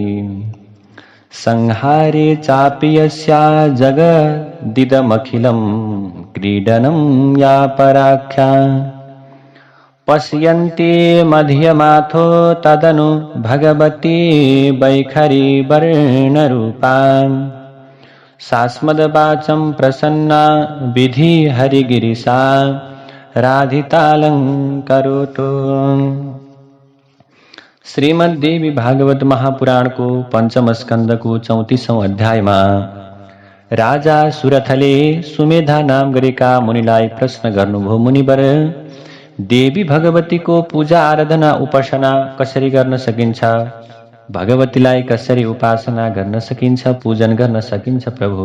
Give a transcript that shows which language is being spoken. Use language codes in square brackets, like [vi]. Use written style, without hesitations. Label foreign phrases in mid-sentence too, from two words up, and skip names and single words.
[sa] संहारे चापि यस्या जगदिदमखिलं क्रीडनं या पराख्या पश्यन्ति मध्यमाथो तदनु भगवती वैखरी वर्णरूपा सास्मद्वाचं प्रसन्ना विधि हरिगिरिसा राधितालंकरोतु। [ne] श्रीमद्देवी भागवत महापुराण को पंचम स्कंद को 34औं अध्यायमा राजा सुरथले सुमेधा नाम गरेका मुनिलाई प्रश्न गर्नुभयो। मुनिवर, देवी भगवती को पूजा आराधना उपासना कसरी गर्न सकिन्छ? भगवतीलाई कसरी उपासना गर्न सकिन्छ, पूजन गर्न सकिन्छ प्रभु?